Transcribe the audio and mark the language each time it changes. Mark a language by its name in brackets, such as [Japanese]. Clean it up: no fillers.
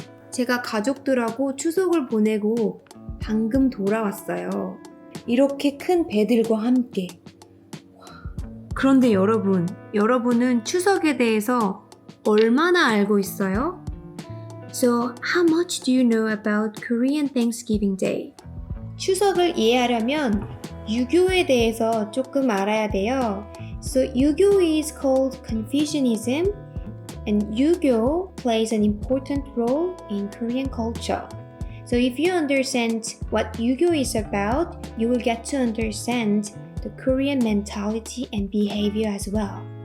[Korean] 제가 가족들하고 추석을 보내고 방금 돌아왔어요. 이렇게 큰 배들과 함께. 그런데 여러분은 추석에 대해서 얼마나 알고 있어요? [English] So, how much do you know about Korean Thanksgiving Day? [Korean] 추석을 이해하려면 유교에 대해서 조금 알아야 돼요. [English] So, 유교 is called Confucianism, and 유교 plays an important role in Korean culture. So, if you understand what 유교 is about, you will get to understand the Korean mentality and behavior as well.